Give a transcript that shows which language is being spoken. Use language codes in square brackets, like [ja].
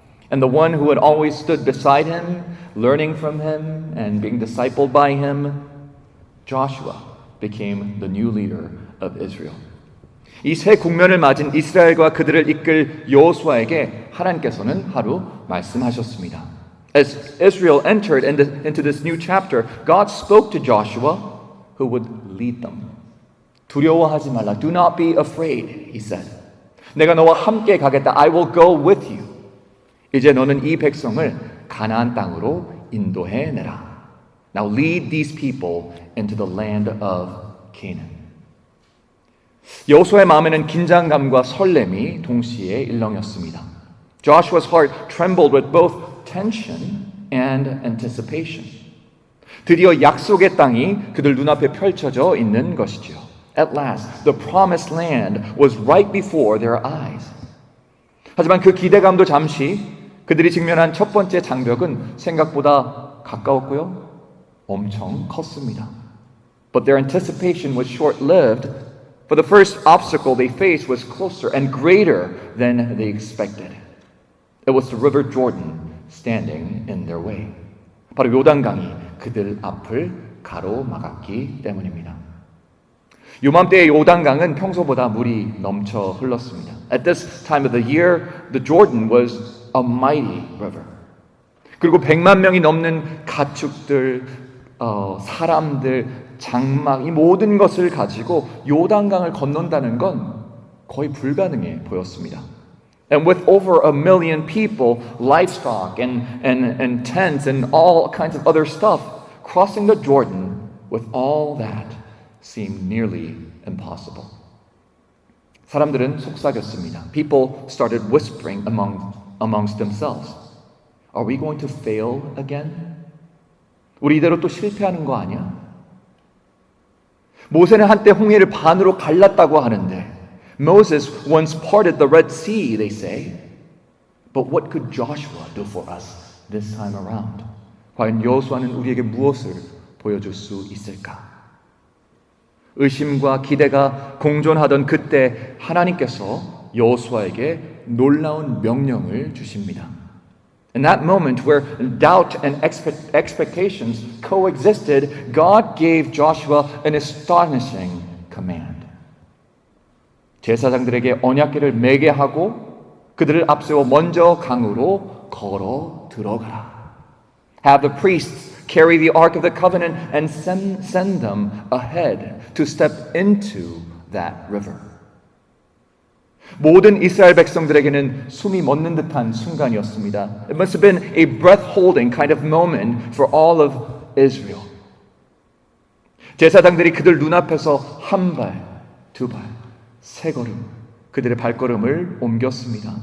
[en] And the one who had always stood beside him, learning from him and being discipled by him, Joshua, became the new leader of Israel. [ko] 이 새 국면을 맞은 이스라엘과 그들을 이끌 여호수아에게 하나님께서는 하루 말씀하셨습니다. [en] As Israel entered into this new chapter, God spoke to Joshua, who would lead them. [ko] 두려워하지 말라. [en] Do not be afraid, he said. [ko] 내가 너와 함께 가겠다. [en] I will go with you. [ko] 이제 너는 이 백성을 가나안 땅으로 인도해 내라. [en] Now lead these people into the land of Canaan. [ko] 여호수아의 마음에는 긴장감과 설렘이 동시에 일렁였습니다. [en] Joshua's heart trembled with both tension and anticipation. [ko] 드디어 약속의 땅이 그들 눈앞에 펼쳐져 있는 것이죠. [en] At last, the promised land was right before their eyes. [ko] 하지만 그 기대감도 잠시 그들이 직면한 첫 번째 장벽은 생각보다 가까웠고요. 엄청 컸습니다. [en] But their anticipation was short-lived, for the first obstacle they faced was closer and greater than they expected. It was the river Jordan standing in their way. [ko] 바로 요단강이 그들 앞을 가로막았기 때문입니다. 요맘때의 요단강은 평소보다 물이 넘쳐 흘렀습니다. [en] At this time of the year, the Jordan was a mighty river. [ko] 그리고 100만 명이 넘는 가축들, 사람들, 장막, 이 모든 것을 가지고 요단강을 건넌다는 건 거의 불가능해 보였습니다. [en] And with over 1 million people, livestock and tents and all kinds of other stuff, crossing the Jordan with all that seemed nearly impossible. [ko] 사람들은 속삭였습니다. [en] People started whispering amongst themselves. Are we going to fail again? [ko] 우리 이대로 또 실패하는 거 아니야? 모세는 한때 홍해를 반으로 갈랐다고 하는데 [en] Moses once parted the Red Sea, they say. But what could Joshua do for us this time around? [ko] 과연 여호수아는 우리에게 무엇을 보여줄 수 있을까? 의심과 기대가 공존하던 그때 하나님께서 여호수아에게 놀라운 명령을 주십니다. [en] In that moment where doubt and expectations coexisted, God gave Joshua an astonishing command. [ko] 제사장들에게 언약궤를 매게 하고 그들을 앞세워 먼저 강으로 걸어 들어가라. [en] Have the priests carry the Ark of the Covenant and send them ahead to step into that river. [ko] 모든 이스라엘 백성들에게는 숨이 멎는 듯한 순간이었습니다. [en] It must have been a breath-holding kind of moment for all of Israel. [ko] 제사장들이 그들 눈앞에서 한 발, 두 발, 세 걸음 그들의 발걸음을 옮겼습니다.